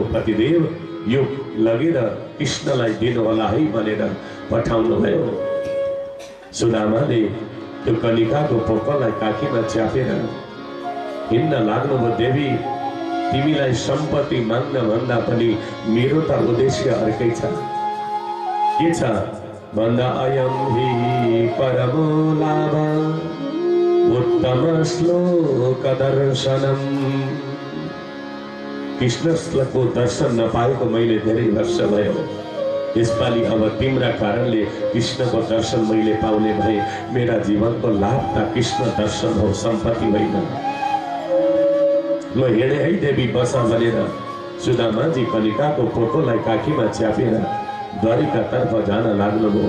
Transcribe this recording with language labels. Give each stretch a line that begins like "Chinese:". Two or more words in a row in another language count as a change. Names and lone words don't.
Nepali: पतिदेव यो लगेर कृष्णलाई दिनुहोला है भनेर पठाउनु भयो। सुदामाले त्यो कनिकाको पोकालाई काखीमा च्यापेर हिँड्न लाग्नुभयो। देवी, तिमीलाई सम्पत्ति माग्न भन्दा पनि मेरो त उद्देश्य अर्कै छ। के छ भन्दा
Sanskrit: अयम हि परमो लाभ उत्तम श्लोक दर्शनम।
Nepali: कृष्णको दर्शन नपाएको मैले धेरै वर्ष भयो। यसपालि अब तिम्रा कारणले कृष्णको दर्शन मैले पाउने भए। मेरा जीवनको लाभ त कृष्ण दर्शन हो, सम्पत्ति होइन। म हिँडे है देवी, बस भनेर सुदामाजी कनिकाको पोकोलाई काखीमा च्यापेर द्वारिकातर्फ जान लाग्नुभयो।